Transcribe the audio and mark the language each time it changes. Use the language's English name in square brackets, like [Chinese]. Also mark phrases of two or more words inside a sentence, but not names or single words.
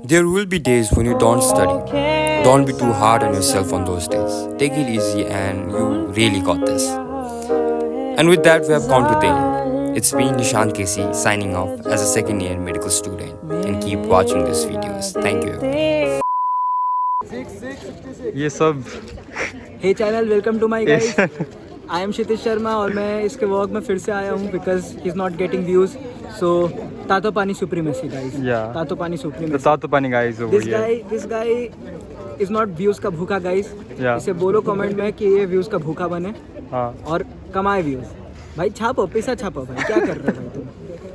[English] There will be days when you don't study. Don't be too hard on yourself on those days. Take it easy and you really got this. And with that, we have come to the end. It's me, Nishant Kesi, signing off as a second-year medical student. And keep watching these videos. Thank you. [Hindi] ये सब [English] Hey channel, welcome to my guys. I am Kshitij Sharma [Hindi] और मैं इसके वर्क में फिर से आया हूँ [English] because he is not getting views. so [Nepali] तातो पानी [English] supremacy guys. [Nepali] तातो पानी सुप्रीमेसी. तातो पानी गाइस. [English] this guy is not views [Hindi] का भूखा [English] guys. [Hindi] इसे बोलो कमेंट में कि ये व्यूज का भूखा बने और कमाए व्यूज. भाई छापो, पैसा छापो भाई. क्या कर रहे हो भाई तुम?